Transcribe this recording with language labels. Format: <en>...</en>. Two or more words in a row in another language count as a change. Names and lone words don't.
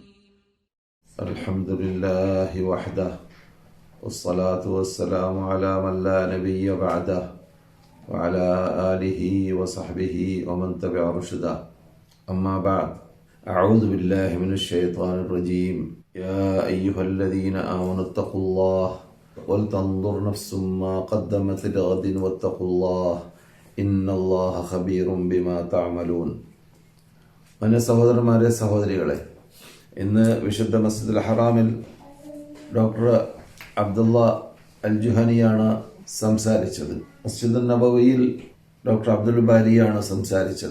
<ar>الحمد لله وحده والصلاة والسلام على من لا نبي بعده وعلى آله وصحبه ومن تبع رشده أما بعد أعوذ بالله من الشيطان الرجيم يا أيها الذين آمنوا اتقوا الله ولتنظر نفس ما قدمت لغد واتقوا الله إن الله خبير بما تعملون.</ar> <ml>മാന്യ സഹോദരന്മാരെ, സഹോദരികളെ, ഇന്ന് വിശുദ്ധ മസ്ജിദുൽ ഹറാമിൽ ഡോക്ടർ അബ്ദുള്ള അൽ ജുഹനിയാണ് സംസാരിച്ചത്. മസ്ജിദുൻ നബവിയിൽ ഡോക്ടർ അബ്ദുൽ ബാരിയാണ് സംസാരിച്ചത്.</ml>